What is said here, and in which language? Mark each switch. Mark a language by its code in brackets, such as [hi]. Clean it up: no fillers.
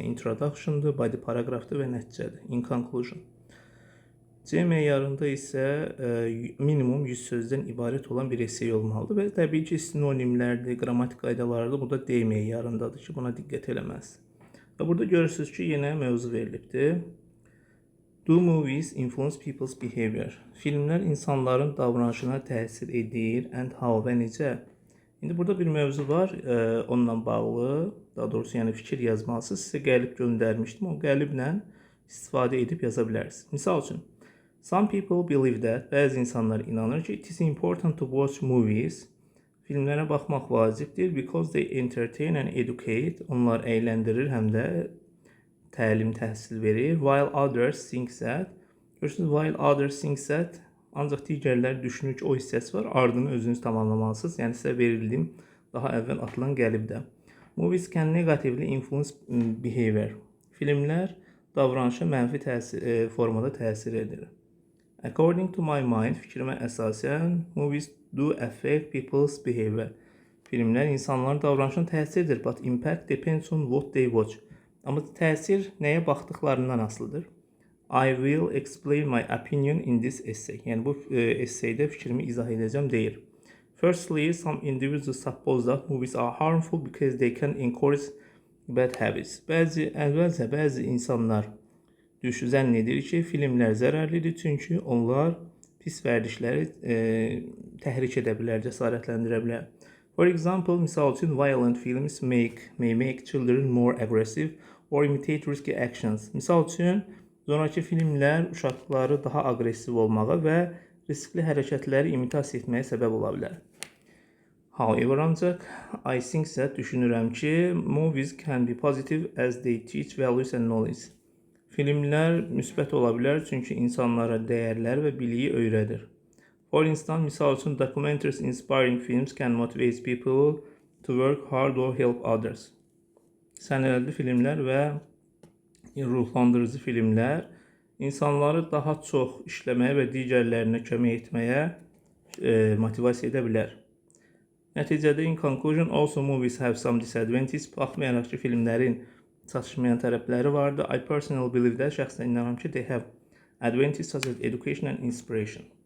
[az] Yəni introduction'dır, body paragrafdır və nəticədir. [en] In conclusion. [az] C meyarında isə minimum 100 sözdən ibarət olan bir essay olmalıdır və təbii ki, sinonimlərdir, qrammatik qaydalardır. Bu da D meyarındadır ki, buna diqqət eləməlisiniz. Və burada görürsünüz ki, yenə mövzu verilibdir. [en] Do movies influence people's behavior? [az] Filmlər insanların davranışına təsir edir, [en] and how [az] və necə? İndi burada bir mövzu var, onunla bağlı, daha doğrusu yəni fikir yazmalısınız. Sizə qəlib göndərmişdim, o qəliblə istifadə edib yaza bilərsiniz. Misal üçün, [en] some people believe that, [az] bəzi insanlar inanır ki, [en] it is important to watch movies. [az] Filmlərə baxmaq vacibdir [en] because they entertain and educate. [az] Onlar əyləndirir, həm də təlim, təhsil verir. [en] While others think that. [az] Görürsünüz, [en] while others think that. [az] Ancaq digərlər düşünür ki, o hissəsi var. Ardını özünüz tamamlamalısınız. Yəni sizə verildim daha əvvəl atılan qəlibdə. [en] Movies can negatively influence behavior. [az] Filmlər davranışa mənfi formada təsir edir. [en] According to my mind, [az] fikrimə əsasən, [en] movies do affect people's behavior. [az] Filmlər insanların davranışına təsir edir, [en] but impact depends on what they watch. [az] Amma təsir nəyə baxdıqlarından asılıdır. [en] I will explain my opinion in this essay. [az] Yəni bu essaydə fikrimi izah edəcəm deyir. [en] Firstly, some individuals suppose that movies are harmful because they can encourage bad habits. [az] Bəzi insanlar zənn edir ki, filmlər zərərlidir, çünki onlar pis vərdişləri təhrik edə bilər, cəsarətləndirə bilər. [en] For example, [az] misal üçün, [en] violent films may make children more aggressive or imitate risky actions. [az] Misal üçün, sonraki filmlər uşaqları daha aqressiv olmağa və riskli hərəkətləri imitasiya etməyə səbəb ola bilər. [en] However, [az] ancaq, [en] I think that, [az] düşünürəm ki, [en] movies can be positive as they teach values and knowledge. [az] Filmlər müsbət ola bilər, çünki insanlara dəyərlər və biliyi öyrədir. [en] For instance, [az] misal üçün, [en] documentaries inspiring films can motivate people to work hard or help others. [az] Sənədli filmlər və ruhlandırıcı filmlər insanları daha çox işləməyə və digərlərinə kömək etməyə motivasiya edə bilər. Nəticədə, [en] in conclusion, also movies have some disadvantages. [az] Baxmayaraq ki, filmlərin çatışmayan tərəfləri vardı. [en] I personally believe that, [az] şəxsən inanıram ki, [en] they have advantages such as education and inspiration.